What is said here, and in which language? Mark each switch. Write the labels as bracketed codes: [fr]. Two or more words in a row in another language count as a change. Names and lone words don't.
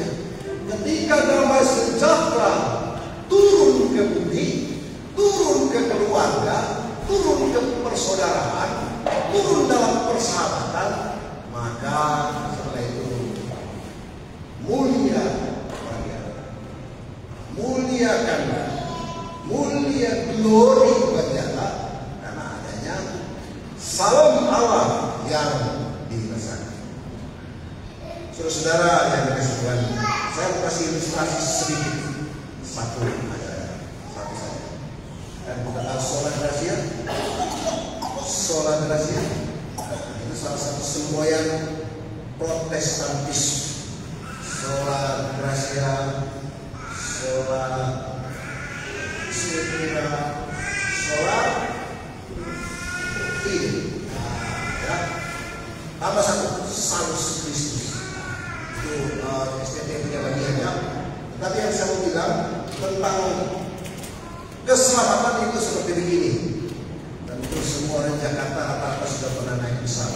[id] Ketika damai sejahtera turun ke bumi, turun ke keluarga, turun ke persaudaraan, turun dalam persahabatan, maka setelah itu mulia mulia glory bagi Allah karena adanya salam Allah yang dirasakan. Saudara-saudara yang dikasihi Tuhan, saya mau kasih ilustrasi sedikit, satu saja. Dan kita tahu [la] sola gracia, [id] itu salah satu semboyan Protestantis. [la] Sola gracia, sola scriptura, sola fide. [id] Ya. Tambah satu, [la] salus Kristus. [id] Itu STT punya bagiannya. Tapi yang saya mau bilang tentang keselamatan itu seperti begini. Tentu semua orang Jakarta rata-rata sudah pernah naik pesawat.